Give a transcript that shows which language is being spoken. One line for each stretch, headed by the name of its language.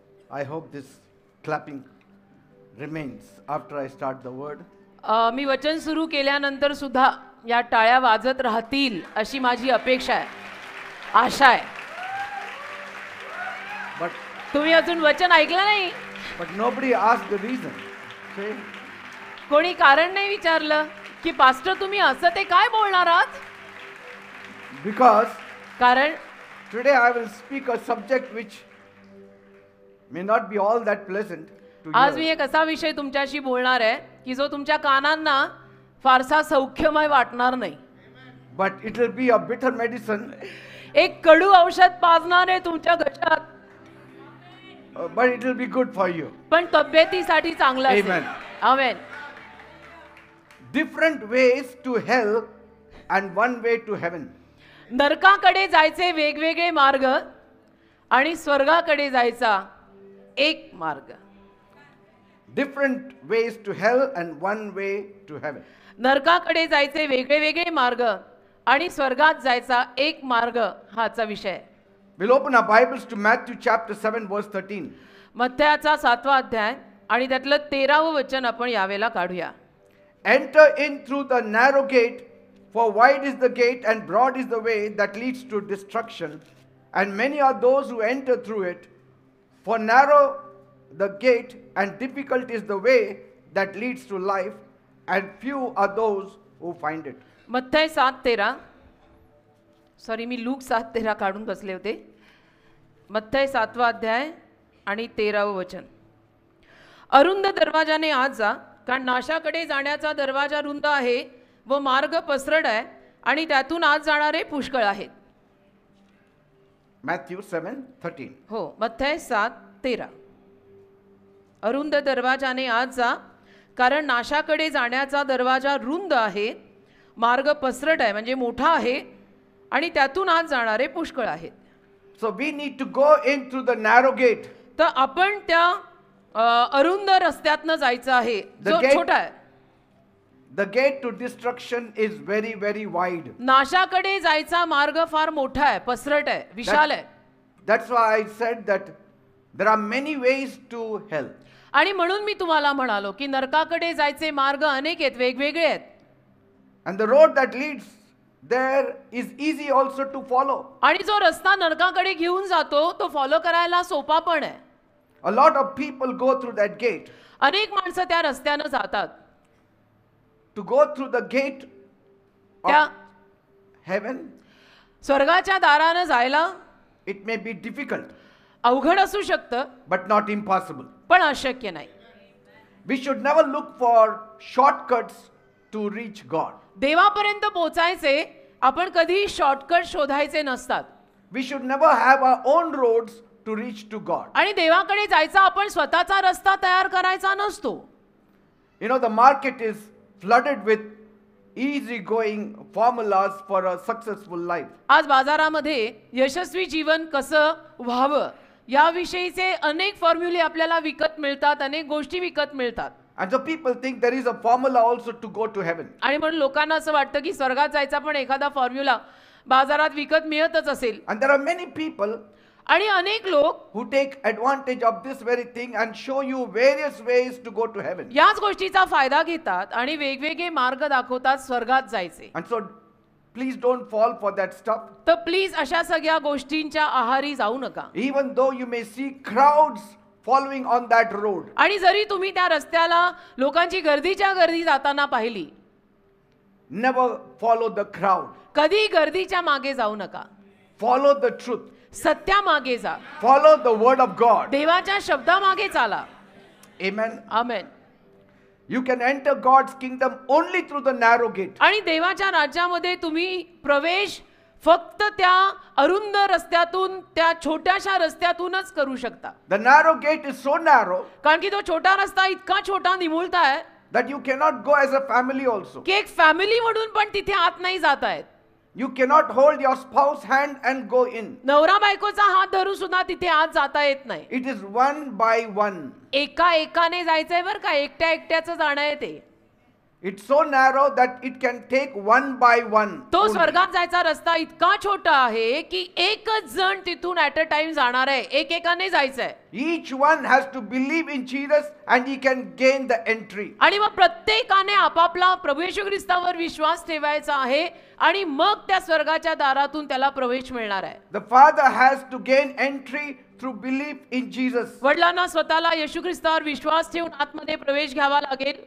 English: I hope this clapping remains after I start the word.
Marathi: मी वचन सुरू केल्यानंतर सुद्धा या टाळ्या वाजत राहतील अशी माझी अपेक्षा आहे, आशा आहे.
English: But
Marathi: तुम्ही अजून वचन ऐकलं नाही.
English: nobody asked the reason. Okay?
Marathi: कोणी कारण नाही विचारलं की पास्टर तुम्ही असं ते काय बोलणार आहात.
English: Because
Marathi: कारण
English: today I will speak a subject which may not be all that pleasant to
Marathi: आज मी
English: hear.
Marathi: एक असा विषय तुमच्याशी बोलणार आहे की जो तुमच्या कानांना फारसा सौख्यमय वाटणार नाही.
English: But it will be a bitter medicine.
Marathi: एक कडू औषध पाजणार आहे तुमच्या घशात,
English: But it will be good for you.
Marathi: पण तब्येतीसाठी चांगलं असेल.
English: Amen.
Marathi: Amen.
English: Different ways to hell and one way to heaven.
Marathi: नरकाकडे जायचे वेगवेगळे मार्ग आणि स्वर्गाकडे जायचा एक मार्ग.
English: Different ways to hell and one way to heaven.
Marathi: नरकाकडे जायचे वेगळे वेगळे मार्ग आणि स्वर्गात जायचा एक मार्ग हाचा विषय आहे.
English: We'll open our Bibles to Matthew chapter 7 verse 13.
Marathi: मत्थ्याचा 7वा अध्याय आणि त्यातलं 13वं वचन आपण यावेळेला काढूया.
English: Enter in through the narrow gate, for wide is the gate and broad is the way that leads to destruction, and many are those who enter through it. For narrow the gate and difficult is the way that leads to life, and few are those who find it.
Marathi: मत्थ्य 7:13, sorry मी look 7:13 काढून बसले होते. मत्थ्य 7वा अध्याय आणि 13वं वचन. अरुंद दरवाजाने आत जा, कारण नाशाकडे जाण्याचा दरवाजा रुंद आहे व मार्ग पसरट आहे आणि त्यातून आत जाणारे पुष्कळ आहेत.
English: Matthew 7:13.
Marathi: हो, मत्थ्य 7:13. अरुंद दरवाजाने आत जा, कारण नाशाकडे जाण्याचा दरवाजा रुंद आहे, मार्ग पसरट आहे म्हणजे मोठा आहे आणि त्यातून आत जाणारे पुष्कळ आहेत.
English: So we need to go in through the narrow gate.
Marathi: तर आपण त्या अरुंद रस्त्यातनं जायचं आहे
English: The
Marathi: जो
English: gate-
Marathi: छोटा आहे.
English: The gate to destruction is very, very wide.
Marathi: नाशाकडे जायचा मार्ग फार मोठा आहे, पसरट आहे, विशाल आहे.
English: That's why I said that there are many ways to hell.
Marathi: आणि म्हणून मी तुम्हाला म्हणालो की नरकाकडे जायचे मार्ग अनेक आहेत, वेगवेगळे आहेत.
English: And the road that leads there is easy also to follow.
Marathi: आणि जो रस्ता नरकाकडे घेऊन जातो तो फॉलो करायला सोपा पण आहे.
English: A lot of people go through that gate.
Marathi: अनेक माणसं त्या रस्त्यानं जातात.
English: To go through the gate
Marathi: त्या
English: of heaven,
Marathi: स्वर्गाच्या दारानं जायला
English: it may be difficult,
Marathi: अवघड असू शकतं,
English: but not impossible.
Marathi: पण अशक्य नाही.
English: We should never look for shortcuts to reach God.
Marathi: देवापर्यंत पोचायचे आपण कधी शॉर्टकट शोधायचे नसतात.
English: We should never have our own roads to reach to God.
Marathi: आणि देवाकडे जायचा आपण स्वतःचा रस्ता तयार करायचा नसतो.
English: You know, the market is flooded with easy going formulas for a successful life.
Marathi: आज बाजारामध्ये यशस्वी जीवन कसं व्हावं याविषयीचे अनेक फॉर्म्युले आपल्याला विकत मिळतात, अनेक गोष्टी विकत मिळतात.
English: And so people think there is a formula also to go to heaven.
Marathi: आणि म्हणून लोकांना असं वाटतं की स्वर्गात जायचा पण एखादा फॉर्म्युला बाजारात विकत मिळतच असेल.
English: And there are many people
Marathi: आणि अनेक लोक
English: who take advantage of this very thing and show you various ways to go to heaven.
Marathi: याच गोष्टीचा फायदा घेतात आणि वेगवेगळे मार्ग दाखवतात स्वर्गात जायचे.
English: And so please don't fall for that stuff.
Marathi: तर प्लीज अशा सगळ्या गोष्टींच्या आहारी जाऊ नका.
English: Even though you may see crowds following on that road.
Marathi: आणि जरी तुम्ही त्या रस्त्याला लोकांची गर्दीच्या गर्दी जाताना पाहिली,
English: Never follow the crowd.
Marathi: कधी गर्दीच्या मागे जाऊ नका.
English: Follow the truth.
Marathi: सत्यामागे जा.
English: Follow the word of God.
Marathi: देवाच्या शब्दामागे चाला.
English: Amen.
Marathi: Amen.
English: You can enter God's kingdom only through the narrow gate.
Marathi: आणि देवाच्या राज्यामध्ये तुम्ही प्रवेश फक्त त्या अरुंद रस्त्यातून, त्या छोट्याशा रस्त्यातूनच करू शकता.
English: The narrow gate is so narrow
Marathi: कारण की तो छोटा रस्ता इतका छोटा निमुळता आहे
English: that you cannot go as a family also.
Marathi: की एक फॅमिली म्हणून पण तिथे आत नाही जात आहेत.
English: You cannot hold your spouse hand and go in.
Marathi: नवरा बायकोचा हात धरून सुद्धा तिथे आत जाता येत नाही.
English: It is one by one.
Marathi: एका एकाने जायचंय बरं का, एकट्या एकट्याचं जाणं आहे ते.
English: It's so narrow that it can take one by one.
Marathi: तो
English: only.
Marathi: स्वर्गात जायचा रस्ता इतका छोटा आहे की एकच जण तिथून
English: at a time
Marathi: जाणार आहे, एकेकाने जायचंय.
English: Each one has to believe in Jesus and he can gain the entry.
Marathi: आणि मग प्रत्येकाने आपापला प्रभू येशू ख्रिस्तावर विश्वास ठेवायचा आहे आणि मग त्या स्वर्गाच्या दारातून त्याला प्रवेश मिळणार आहे.
English: The Father has to gain entry through belief in Jesus.
Marathi: वडिलांना स्वतःला येशू ख्रिस्तावर विश्वास ठेवून आतमध्ये प्रवेश घ्यावा लागेल.